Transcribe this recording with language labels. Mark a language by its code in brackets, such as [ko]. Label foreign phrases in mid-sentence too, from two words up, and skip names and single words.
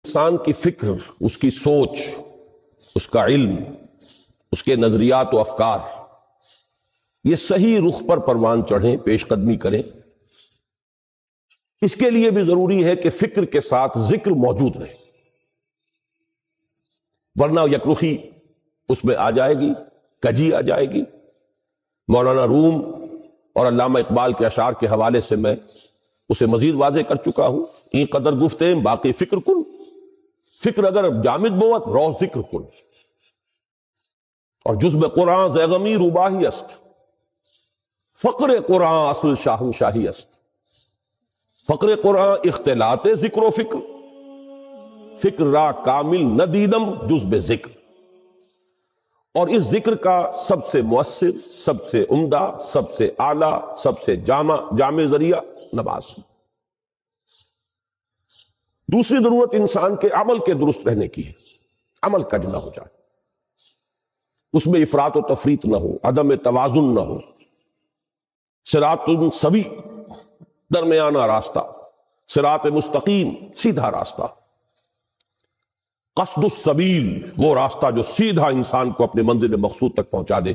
[ur] انسان کی فکر، اس کی سوچ، اس کا علم، اس کے نظریات و افکار یہ صحیح رخ پر پروان چڑھیں، پیش قدمی کریں، اس کے لیے بھی ضروری ہے کہ فکر کے ساتھ ذکر موجود رہے، ورنہ یکرخی اس میں آ جائے گی، کجی آ جائے گی۔ مولانا روم اور علامہ اقبال کے اشعار کے حوالے سے میں اسے مزید واضح کر چکا ہوں۔ [fa] این قدر گفتیں باقی فکر کن، فکر اگر جامد بوت رو ذکر کن، اور جزب قرآن زیغمی روباہی است، فقر قرآن اصل شاہن شاہی است، فقر قرآن اختلاط ذکر و فکر، فکر را کامل ندیدم جزب ذکر۔ [ur] اور اس ذکر کا سب سے مؤثر، سب سے عمدہ، سب سے اعلیٰ، سب سے جامع ذریعہ نماز۔ دوسری ضرورت انسان کے عمل کے درست رہنے کی ہے، عمل کج نہ ہو جائے، اس میں افراط و تفریط نہ ہو، عدم توازن نہ ہو، [ar] صراط سوی [ur] درمیانہ راستہ، [ar] صراط مستقیم [ur] سیدھا راستہ، [ar] قصد السبیل [ur] وہ راستہ جو سیدھا انسان کو اپنے منزل مقصود تک پہنچا دے۔